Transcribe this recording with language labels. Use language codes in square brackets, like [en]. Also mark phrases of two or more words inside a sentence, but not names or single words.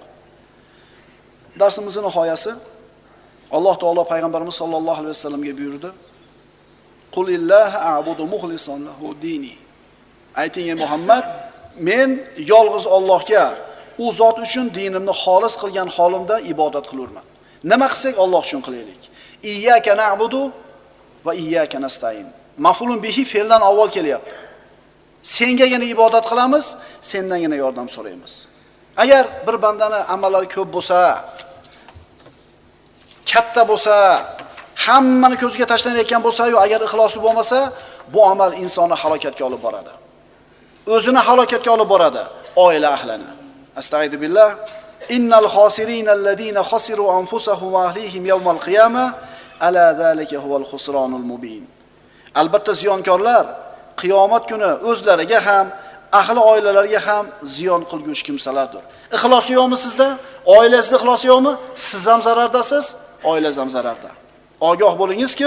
[uz] Darsimizning nihoyasi Alloh taolo payg'ambarimiz [ar] صلى الله عليه [uz] vasallamga buyurdi: [ar] "قل الله أعبد مخلصا له ديني." [uz] Ayting ey Muhammad, men yolg'iz Allohga, u zot uchun dinimni xolis qilgan holimda ibodat qilaman. Nima qilsak Alloh uchun qilaylik. [ar] إياك نعبد وإياك نستعين. مفعول به [uz] fe'ldan avval kelyapti. Sengagina ibodat qilamiz, sendangina yordam so'raymiz. Agar bir bandani amallari ko'p bo'lsa, katta bo'lsa, hammani ko'ziga tashlanayotgan bo'lsa-yu, agar ixlosi bo'lmasa, bu amal insonni halokatga olib boradi. O'zini halokatga olib boradi, oila ahlini. [ar] أستغفر بالله. إن الخاسرين الذين خسروا أنفسهم وأهليهم يوم القيامة ألا ذلك هو الخسران المبين. [uz] Albatta ziyonkorlar qiyomat kuni o'zlariga ham, ahli oilalariga ham ziyon qilguvchi kimsalardir. Ixlosi yo'qmi sizda? Oilangizda ixlosi yo'qmi? Siz ham zarardasiz, oilangiz ham zararda. Ogoh bo'lingiz kim?